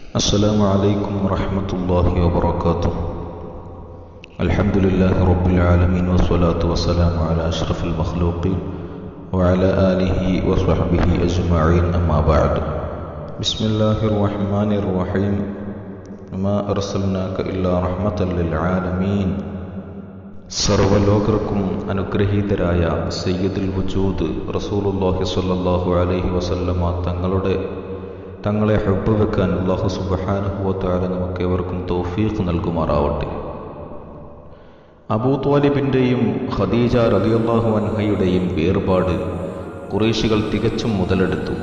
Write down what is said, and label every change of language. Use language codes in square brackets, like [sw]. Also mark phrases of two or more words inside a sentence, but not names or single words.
[ar] السلام عليكم ورحمة الله وبركاته. الحمد لله رب العالمين والصلاة والسلام على أشرف المخلوقين وعلى آله وصحبه أجمعين أما بعد. بسم الله الرحمن الرحيم. ما أرسلناك إلا رحمة للعالمين. [ml] സർവലോകർക്കും അനുഗ്രഹീതരായ [ar] سيد الوجود رسول الله صلى الله عليه وسلم [ml] തങ്ങളെ ഹബ്ബ് വെക്കാൻ [ar] الله سبحانه وتعالى [ml] നമുക്കേവർക്കും തൗഫീഖ് നൽകുമാറാവട്ടെ. അബൂ ത്വാലിബിൻ്റെയും ഖദീജ റളിയല്ലാഹു അൻഹയുടെയും വേർപാട് ഖുറൈശികൾ തികച്ചും മുതലെടുത്തു.